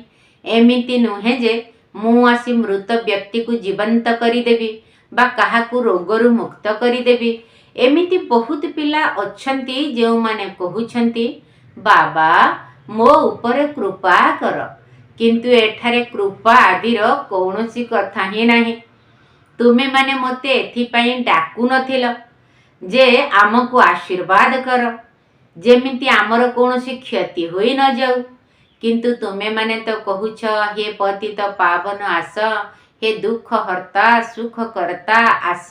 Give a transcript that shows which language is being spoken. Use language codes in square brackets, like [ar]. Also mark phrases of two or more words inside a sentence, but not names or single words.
[or] ଏମିତି ନୁହେଁ ଯେ ମୁଁ ଆସି ମୃତ ବ୍ୟକ୍ତି କୋ ଜୀବନ୍ତ କରି ଦେବି ବା କାହାକୁ ରୋଗରୁ ମୁକ୍ତ କରି ଦେବି। ଏମିତି ବହୁତ ପିଲା ଅଛନ୍ତି ଯେଉଁ ମାନେ କହୁଛନ୍ତି ବାବା ମୋ ଉପର କୃପା କର, କିନ୍ତୁ ଏଠାରେ କୃପା ଆଦିର କୌନସୀ କଥା ହି ନାହିଁ। ତୁମେ ମାନେ ମତେ ଏଥିପାଇଁ ଡାକୁ ନଥିଲ ଯେ ଆମକୋ ଆଶୀର୍ବାଦ କର, ଯେମିତି ଆମର କୌନସୀ କ୍ଷତି ହୋଇ ନ ଯାଉ। କିନ୍ତୁ ତୁମେ ମାନେ ତୋ କହୁଛ ହେ ପତିତ ପାବନ ଆସ, ହେ ଦୁଖ ହର୍ତ୍ତା ସୁଖ କରତା ଆସ।